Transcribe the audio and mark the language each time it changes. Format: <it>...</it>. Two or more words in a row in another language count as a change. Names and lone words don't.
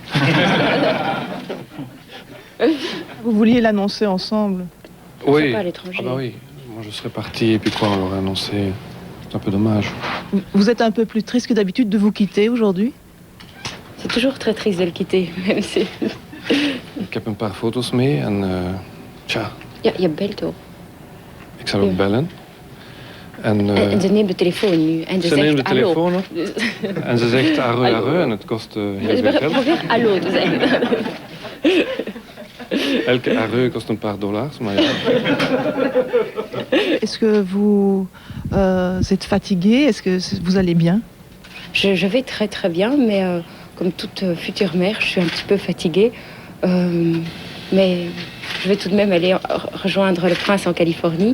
<fr>Vous vouliez l'annoncer ensemble? Oui. Pas à l'étranger. Ah bah oui. Moi, je serais parti et puis quoi, on l'aurait annoncé. C'est un peu dommage. Vous êtes un peu plus triste que d'habitude de vous quitter aujourd'hui? C'est toujours très triste de le quitter, même si...</fr> <nl>Ik heb een paar foto's mee en tja. Ja, je belt ook. Ik zal ook bellen. En ze neemt de telefoon nu. En ze neemt de telefoon op. En ze zegt arreu en het kost heel veel geld. Probeer hallo te zeggen. Elke arreu kost een paar dollars, maar ja.</nl> <fr>Est-ce que vous êtes fatigué? Est-ce que vous allez bien? Je vais très très bien, mais comme toute future mère, je suis un petit peu fatiguée. Mais je vais tout de même aller rejoindre le prince en Californie.</fr>